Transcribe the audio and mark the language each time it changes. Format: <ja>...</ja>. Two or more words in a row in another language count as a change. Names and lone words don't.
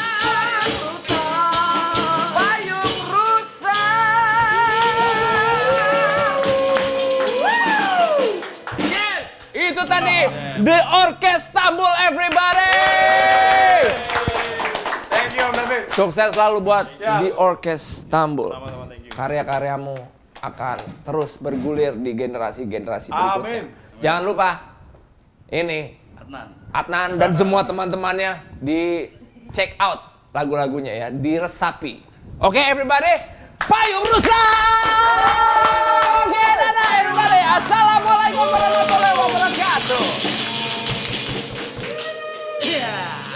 <id>Payung rusak. Woo! Yes, itu tadi The Orkes Istanbul everybody.</id> <en>Thank you Om David.</en> <id>Sukses selalu buat Siap. The Orkes Istanbul. Sama-sama,</id> <en>thank you.</en> <id>Karya-karyamu akan terus bergulir di generasi-generasi berikutnya. Amin. Jangan lupa ini Adnan dan semua teman-temannya di</id> <en>check out</en> <id>lagu-lagunya ya, diresapi. Oke, everybody, payung rusak. Oke, dadah everybody.</id> <ar>السلام عليكم ورحمة الله وبركاته.</ar> <en>Yeah.</en>